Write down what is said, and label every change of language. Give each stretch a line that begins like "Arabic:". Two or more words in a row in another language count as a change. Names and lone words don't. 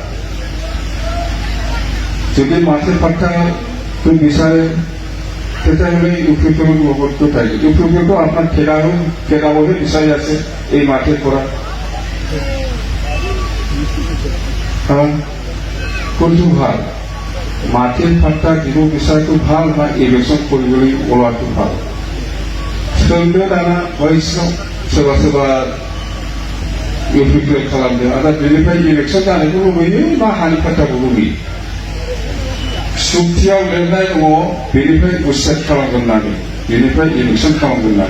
Assamese: যদি মাটিৰ পাট্টাটো বিচাৰে তেতিয়াহ'লে ইউপিপিএলৰ লগতটো থাকে। ইউপিপিএলটো আপোনাক খেদাবহে বিচাৰি আছে এই মাটিৰ পৰা। কোনটো ভাল? মাটিৰ পাট্টা দিব বিচৰাটো ভাল না ইলেকশ্যন কৰিবলৈ ওলোৱাটো ভাল?
Bodo: सोंदो दाना बैसोआव सोरबा सोरबा इउपिपिएल खालामदों आरो बेनिफ्राय इलेक्सन जानायखौ लुबैयो ना हानि पाट्टाखौ लुबैयो? चुक्तियाव लिरनाय दङ बेनिफ्राय उच्चेद खालामगोन होननानै, बेनिफ्राय इलेक्सन खालामगोन होननानै।